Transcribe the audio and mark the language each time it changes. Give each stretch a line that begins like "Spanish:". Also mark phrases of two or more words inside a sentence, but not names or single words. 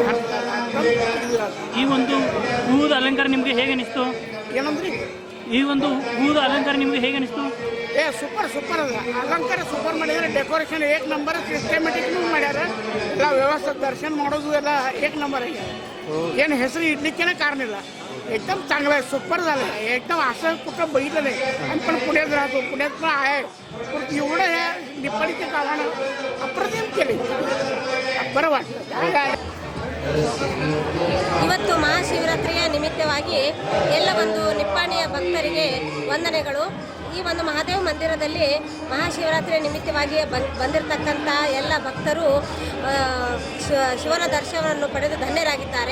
Kannada: ಈ ಒಂದು ಹೂವಿನ ಅಲಂಕಾರ ನಿಮಗೆ ಹೇಗೆ ಅನಿಸ್ತು? ಏನಂದ್ರಿ? ಈ ಒಂದು ಹೂವಿನ ಅಲಂಕಾರ ನಿಮಗೆ ಹೇಗೆ ಅನಿಸ್ತು? ಸೂಪರ್ ಅದ ಅಲಂಕಾರ ಸೂಪರ್ ಮಾಡಿದ್ದಾರೆ। ಡೆಕೋರೇಷನ್ ಏಕ್ ನಂಬರ್, ಸಿಸ್ಟಮೆಟಿಕ್ನೂ ಮಾಡ್ಯಾರ। ಎಲ್ಲ ವ್ಯವಸ್ಥೆ ದರ್ಶನ ಮಾಡೋದು ಎಲ್ಲ ಏಕ್ ನಂಬರ್ ಆಗ್ಯಾರ। ಏನು ಹೆಸರು
Marathi: इडलीचे कारण ಇಲ್ಲ, एकदम चांगलं आहे, सुपर झालं आहे एकदम। असं कुठं बघितलं नाही। आम्ही पण पुण्यात राहतो, पुण्यात पण आहे, पण एवढं हे निपाणीच्या गावानं अप्रतिम केले, बरं वाटलं।
Kannada: ಇವತ್ತು ಮಹಾಶಿವರಾತ್ರಿಯ ನಿಮಿತ್ತವಾಗಿ ಎಲ್ಲ ಒಂದು ನಿಪ್ಪಾಣಿಯ ಭಕ್ತರಿಗೆ ವಂದನೆಗಳು। ಈ ಒಂದು ಮಹಾದೇವ ಮಂದಿರದಲ್ಲಿ ಮಹಾಶಿವರಾತ್ರಿಯ ನಿಮಿತ್ತವಾಗಿ ಬಂದಿರತಕ್ಕಂಥ ಎಲ್ಲ ಭಕ್ತರು ಶಿವನ ದರ್ಶನವನ್ನು ಪಡೆದು ಧನ್ಯರಾಗಿದ್ದಾರೆ।